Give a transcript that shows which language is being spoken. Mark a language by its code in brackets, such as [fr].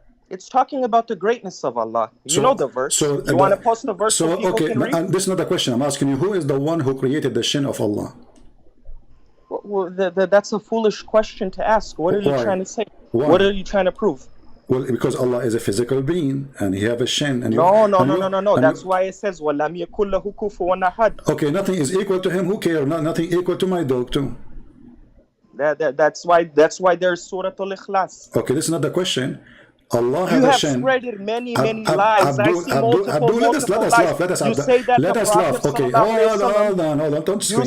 [en] It's talking about the greatness of Allah. You know the verse. You want to post the verse so people can read? This is not a question. I'm asking you, who is the one who created the shin of Allah? Well, that's a foolish question to ask. What are you trying to say? Why? What are you trying to prove? Well, because Allah is a physical being and He have a shin. And No. That's why it says [ar] وَلَمْ يَكُنْ لَهُ كُفُوًا أَحَدٌ. [en] Okay, nothing is equal to Him. Who cares? Nothing equal to my dog too. That's why there's Surah Al-Ikhlas. Okay, this is not the question. Allah has a shin. You have spread many lies. I see multiple let us laugh. You say that let us laugh. Okay, hold on. Don't scream.